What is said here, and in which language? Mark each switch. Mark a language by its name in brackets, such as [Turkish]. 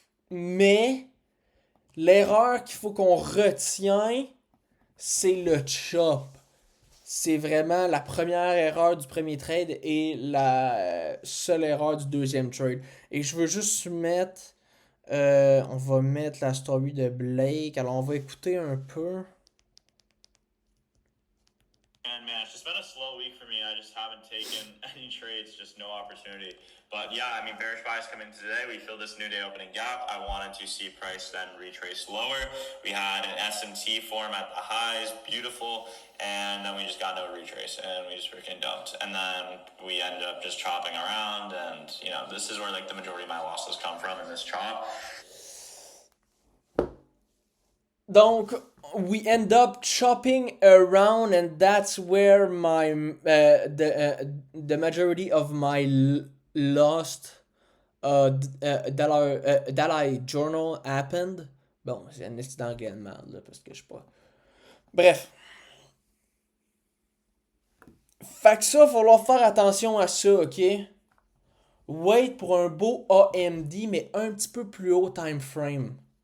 [French] Mais, l'erreur qu'il faut qu'on retient, c'est le chop. C'est vraiment la première erreur du premier trade et la seule erreur du deuxième trade. Et je veux juste mettre... on va mettre la story de Blake. Alors, on va écouter un peu. [English] And man, it's just been a slow week for me. I just haven't taken any trades, just no opportunity. But yeah, I mean, bearish bias coming today. We feel this new day opening gap. I wanted to see price then retrace lower. We had an SMT form at the highs, beautiful, and then we just got no retrace, and we just freaking dumped. And then we ended up just chopping around, and you know, this is where like the majority of my losses come from in this chop. Donc, we end up chopping around, and that's where the majority of my lost dollar journal happened. [French] Bon, c'est un esti d'anglais de merde, là, parce que je sais pas. Bref. Fait que ça, il va falloir faire attention à ça, ok? Wait pour un beau AMD, mais un petit peu plus haut time frame.